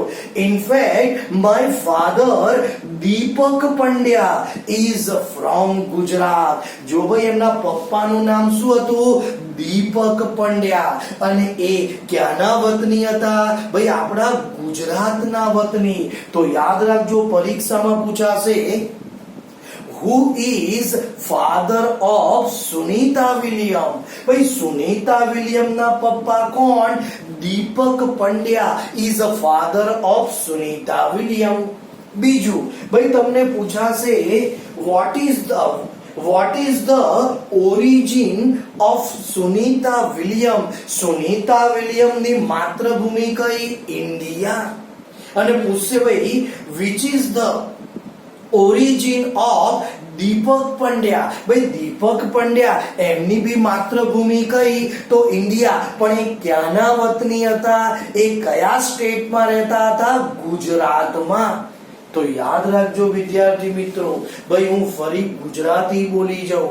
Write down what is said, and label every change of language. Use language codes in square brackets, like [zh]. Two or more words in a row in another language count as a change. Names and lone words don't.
[en] in fact my father Deepak Pandya is from Gujarat. [gu] જો ભાઈ એમના પપ્પાનું નામ શું હતું? દીપક પંડ્યા. અને એ ક્યાંના વતની હતા? ભાઈ આપણા ગુજરાતના વતની. તો યાદ રાખજો, પરીક્ષામાં પૂછાશે, [en] who is father of સુનીતા વિલિયમ? [gu] ભાઈ સુનીતા વિલિયમ ના પપ્પા કોણ? [en] દીપક પંડ્યા is a father of સુનીતા વિલિયમ. [gu] બીજું ભાઈ તમને પૂછાશે, [en] what is the origin of સુનીતા વિલિયમ? [gu] સુનીતા વિલિયમ ની માતૃભૂમિ કઈ? ઇન્ડિયા. અને પૂછશે ભાઈ [en] which is the origin of દીપક પંડ્યા. [gu] ભાઈ દીપક પંડ્યા એમની બી માતૃભૂમિ કઈ? તો ઇન્ડિયા. પણ એ ક્યાંના વતની હતા? એ કયા સ્ટેટમાં રહેતા હતા? ગુજરાતમાં. તો યાદ રાખજો વિદ્યાર્થી મિત્રો. ભાઈ હું ફરી ગુજરાતી બોલી જાઉં.